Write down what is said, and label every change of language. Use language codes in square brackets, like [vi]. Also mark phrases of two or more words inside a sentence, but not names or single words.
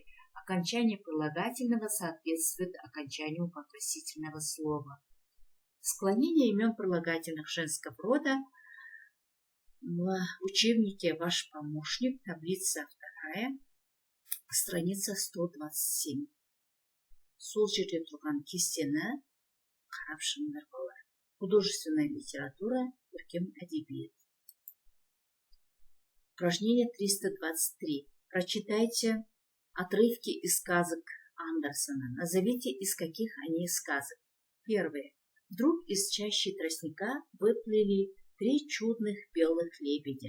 [ru] Окончание прилагательного соответствует окончанию вопросительного слова. Склонение имен прилагательных женского рода в учебнике «Ваш помощник», таблица 2, страница 127. [kk] Сол жерде тұрған кестені қарап шығыңдар балалар. [ru] Художественная литература, [kk] көркем әдебиет. [ru] Упражнение 323. Прочитайте отрывки из сказок Андерсона. Назовите, из каких они сказок. Первое. Вдруг из чащи тростника выплыли 3 чудных белых лебедя.